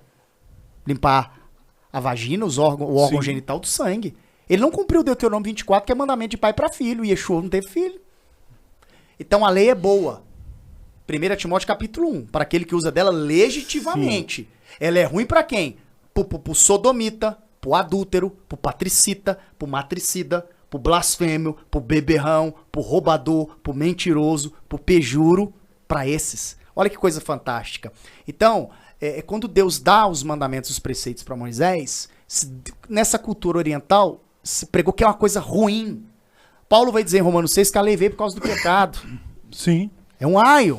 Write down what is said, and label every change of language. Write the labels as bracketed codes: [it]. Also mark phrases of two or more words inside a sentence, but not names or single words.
[pt] Limpar a vagina, o órgão genital do sangue. Ele não cumpriu o Deuteronômio 24, que é mandamento de pai para filho. E Yeshua não teve filho. Então a lei é boa. 1 Timóteo capítulo 1. Para aquele que usa dela legitimamente. Sim. Ela é ruim para quem? Pro sodomita, pro adúltero, pro patricita, pro matricida, pro blasfêmio, pro beberrão, pro roubador, pro mentiroso, pro pejuro. Para esses. Olha que coisa fantástica. Então, quando Deus dá os mandamentos, os preceitos para Moisés, nessa cultura oriental, se pregou que é uma coisa ruim. Paulo vai dizer em Romanos 6 que a lei veio por causa do pecado. Sim. É um aio.